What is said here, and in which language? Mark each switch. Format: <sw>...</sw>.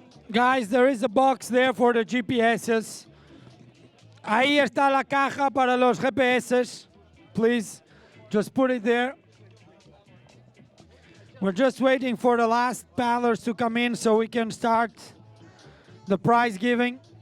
<en>Guys, there is a box there for the GPSs.</en> <es>Ahí está la caja para los GPS.</es> <en>Please, just put it there. We're just waiting for the last paddlers to come in so we can start the prize giving.</en>